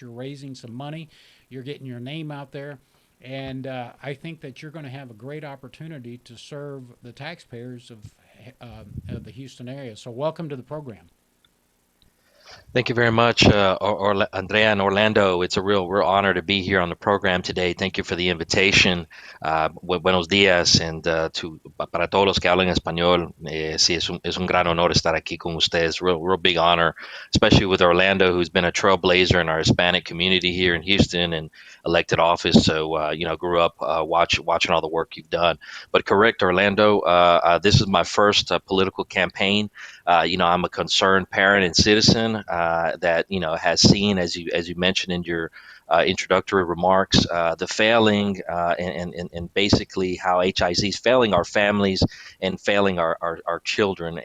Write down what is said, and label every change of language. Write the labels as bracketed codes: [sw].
[en] You're raising some money. You're getting your name out there. And I think that you're going to have a great opportunity to serve the taxpayers of the Houston area. So welcome to the program. Thank you very much, Andrea and Orlando. It's a real honor to be here on the program today. Thank you for the invitation. [es] Buenos días, and para todos los que hablan español, sí, es un gran honor estar aquí con ustedes. [en] Real big honor, especially with Orlando, who's been a trailblazer in our Hispanic community here in Houston and elected office. So, grew up watching all the work you've done. But correct, Orlando, this is my first political campaign. I'm a concerned parent and citizen that has seen, as you mentioned in your introductory remarks, the failing and basically how HIZ is failing our families and failing our children.